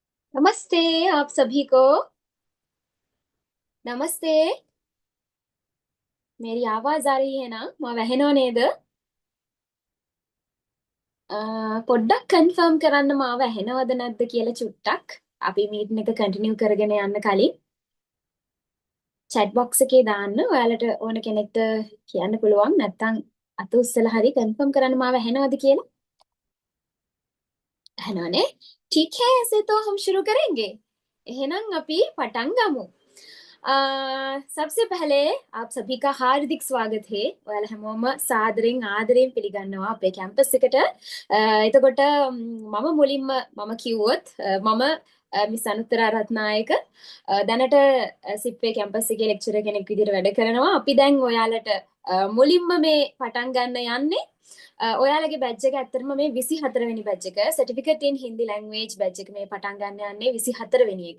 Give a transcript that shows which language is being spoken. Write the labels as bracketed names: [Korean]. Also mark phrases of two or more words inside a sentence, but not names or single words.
[Hindi] नमस्ते आप सभी को। नमस्ते। मेरी आवाज आ रही है ना माँ बहनों ने द [Sinhala] පොඩ්ඩක් කන්ෆර්ම් කරන්න මාව ඇහෙනවද නැද්ද කියලා චුට්ටක් අපි මීටින් එක කන්ටිනියු කරගෙන යන්න කලින් [English] chat box [Sinhala] එකේ දාන්න ඔයාලට ඕන කෙනෙක්ට කියන්න පුළුවන් නැත්නම් අත උස්සලා හරි කන්ෆර්ම් කරන්න මාව ඇහෙනවද කියලා [Hindi] ඇහෙනවනේ ठीक है ऐसे तो हम शुरू करेंगे [Sinhala] එහෙනම් අපි පටන් ගමු [Hindi] सबसे पहले आप सभी का हार्दिक स्वागत [Sinhala] है ඔයාලා හැමෝම සාදරෙන් ආදරෙන් පිළිගන්නවා අපේ කැම්පස් එකට එතකොට මම මුලින්ම මම කිව්වොත් මම මිස් අනුත්තර රත්නායක දැනට සිප්පේ කැම්පස් එකේ ලෙක්චරර් කෙනෙක් විදිහට වැඩ කරනවා අපි දැන් ඔයාලට මුලින්ම මේ පටන් ගන්න යන්නේ ඔයාලගේ බැච් එක ඇත්තටම මේ 24 වෙනි බැච් එක [English] certificate in Hindi language [Sinhala] බැච් එක මේ පටන් ගන්න යන්නේ 24 වෙනි එක.